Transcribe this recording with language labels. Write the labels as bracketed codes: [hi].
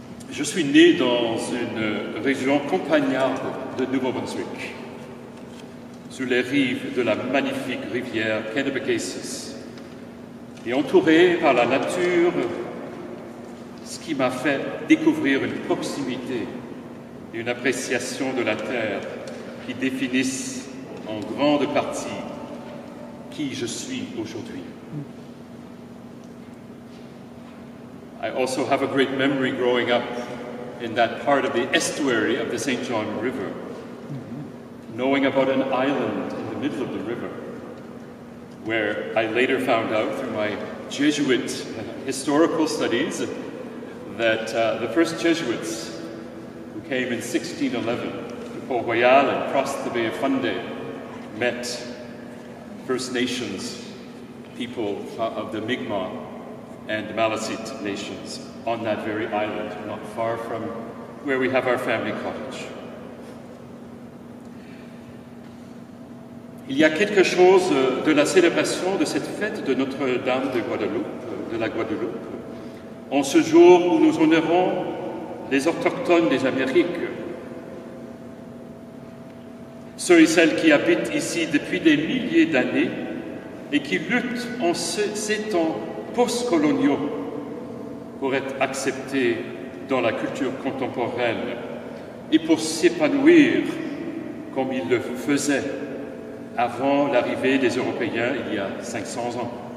[fr] Je suis né dans une région campagnarde de Nouveau-Brunswick, sur les rives de la magnifique rivière Kennebecasis, et entouré par la nature, ce qui m'a fait découvrir une proximité et une appréciation de la terre qui définissent en grande partie qui je suis aujourd'hui. [en] I also have a great memory growing up in that part of the estuary of the St. John River, knowing about an island in the middle of the river, where I later found out through my Jesuit historical studies that the first Jesuits who came in 1611 to Port Royal and crossed the Bay of Fundy met First Nations people of the Mi'kmaq and Maliseet nations on that very island, not far from where we have our family cottage. [fr] Il y a quelque chose de la célébration de cette fête de Notre-Dame de Guadeloupe, de la Guadeloupe, en ce jour où nous honorons les autochtones des Amériques, ceux et celles qui habitent ici depuis des milliers d'années et qui luttent en ces temps post-coloniaux pour être acceptés dans la culture contemporaine et pour s'épanouir comme ils le faisaient avant l'arrivée des Européens il y a 500 ans.